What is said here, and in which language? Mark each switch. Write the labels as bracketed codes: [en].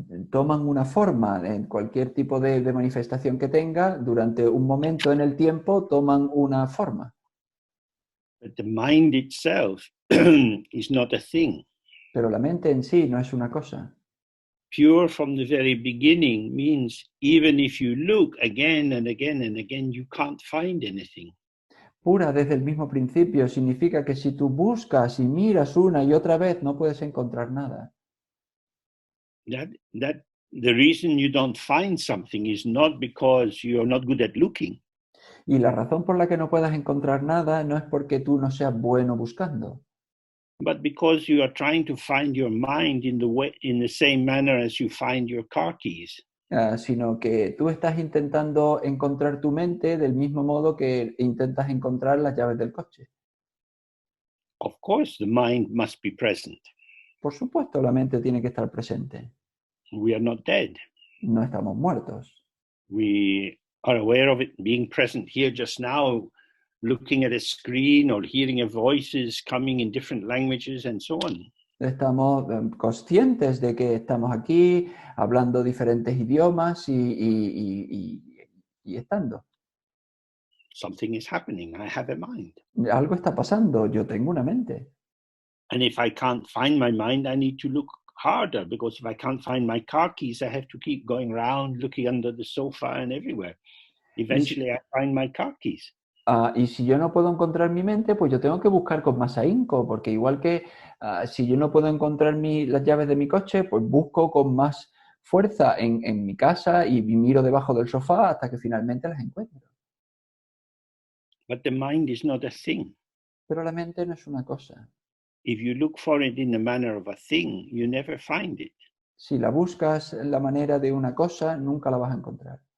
[es] Toman una forma en cualquier tipo de manifestación que tenga, durante un momento en el tiempo toman una forma. [en] But the mind itself is not a thing. [es] Pero la mente en sí no es una cosa. [en] Pure from the very beginning means even if you look again and again and again, you can't find anything. [es] Pura desde el mismo principio significa que si tú buscas y miras una y otra vez, no puedes encontrar nada. [en] That the reason you don't find something is not because you're not good at looking. [es] Y la razón por la que no puedas encontrar nada no es porque tú no seas bueno buscando, [en] But because you are trying to find your mind in the same manner as you find your car keys. [es] Sino que tú estás intentando encontrar tu mente del mismo modo que intentas encontrar las llaves del coche. [en] Of course, the mind must be present. [es] Por supuesto, la mente tiene que estar presente. [en] We are not dead. [es] No estamos muertos. [en] We are aware of it being present here just now, looking at a screen or hearing a voices coming in different languages and so on. [es] Estamos conscientes de que estamos aquí hablando diferentes idiomas y estando. [en] Something is happening. I have a mind. [es] Algo está pasando, yo tengo una mente. [en] And if I can't find my mind, I need to look harder, because if I can't find my car keys, I have to keep going around, looking under the sofa and everywhere. Eventually, I find my car keys. [es] Y si yo no puedo encontrar mi mente, pues yo tengo que buscar con más ahínco, porque igual que si yo no puedo encontrar las llaves de mi coche, pues busco con más fuerza en mi casa y miro debajo del sofá hasta que finalmente las encuentro. [en] But the mind is not a thing. [es] Pero la mente no es una cosa. [en] If you look for it in the manner of a thing, you never find it. [es] Si la buscas en la manera de una cosa, nunca la vas a encontrar.